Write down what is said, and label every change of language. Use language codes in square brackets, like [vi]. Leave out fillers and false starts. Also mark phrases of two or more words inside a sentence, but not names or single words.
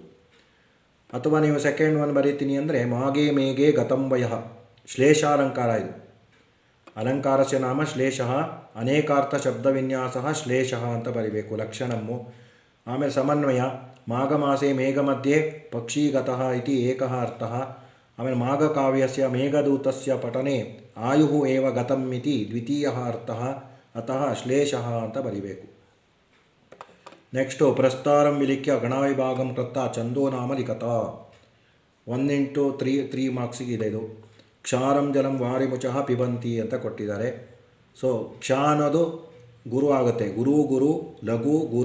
[kn] ಅಥವಾ ನೀವು [en] second one [kn] ಬರೀತೀನಿ ಅಂದರೆ [sa] ಮಾಗೆ ಮೇಗೆ ಗತಂಬಯ ಶ್ಲೇಷಾಲಂಕಾರ. ಇದು ಅಲಂಕಾರಸ್ಯ ನಾಮ ಶ್ಲೇಷಃ ಅನೇಕಾರ್ಥ ಶಬ್ದವಿನ್ಯಾಸ ಶ್ಲೇಷಃ [kn] ಅಂತ ಬರೀಬೇಕು. [sa] ಲಕ್ಷಣಮ್ಮು. ಆಮೇಲೆ ಸಮನ್ವಯ ಮಾಘಮಾಸೆ ಮೇಘಮಧ್ಯೆ ಪಕ್ಷೀಗತಃ ಇತಿ ಏಕಃ ಅರ್ಥಃ. ಆಮೇಲೆ ಮಾಘಕಾವ್ಯಸ್ಯ ಮೇಘದೂತಸ್ಯ ಪಠನೆ ಆಯುಃ ಏವ ಗತಂ ಇತಿ ದ್ವಿತೀಯಃ ಅರ್ಥಃ ಅತಃ ಶ್ಲೇಷಃ [kn] ಅಂತ ಬರೀಬೇಕು. [sa] ನೆಕ್ಸ್ಟು ಪ್ರಸ್ತಾರಂ ವಿಲಿಖ್ಯ ಗಣವಿಭಾಗಂ ಕೃತ್ತ ಛಂದೋ ನಾಮ ಲಿಖತ. [kn] 1x3 ಮಾರ್ಕ್ಸಿಗೆ ಇದೆ ಇದು. [sa] ಕ್ಷಾರಂ ಜಲಂ ವಾರಿಮುಚಃ ಪಿಬಂತಿ [kn] ಅಂತ ಕೊಟ್ಟಿದ್ದಾರೆ. ಸೊ ಕ್ಷ ಅನ್ನೋದು ಗುರು ಆಗುತ್ತೆ. ಗುರು ಲಘು ಗುರು.